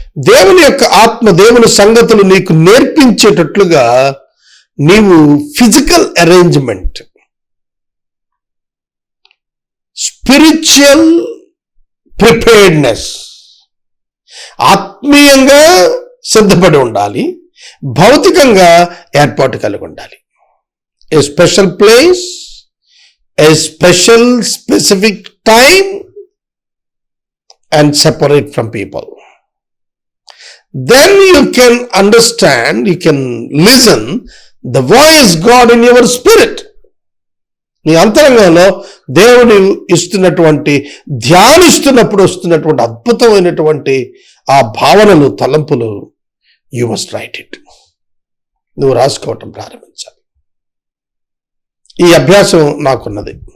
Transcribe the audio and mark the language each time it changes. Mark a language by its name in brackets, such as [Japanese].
[Telugu] దేవుని యొక్క ఆత్మ దేవుని సంగతులు నీకు నేర్పించేటట్లుగా నీవు [English] physical arrangement, spiritual preparedness, [Telugu] ఆత్మీయంగా సిద్ధపడి ఉండాలి. భౌతికంగా ఏర్పాటు కలిగి ఉండాలి. [English] A special place, a specific time and separate from people. Then you can understand, you can listen the voice God in your spirit. [Telugu] నీ అంతరంగంలో దేవుడు ఇస్తున్నటువంటి ధ్యానిస్తున్నప్పుడు వస్తున్నటువంటి అద్భుతమైనటువంటి ఆ భావనలు, తలంపులు, [English] You must write it. [Telugu] నువ్వు రాసుకోవటం ప్రారంభించాలి. ఈ అభ్యాసం నాకున్నది.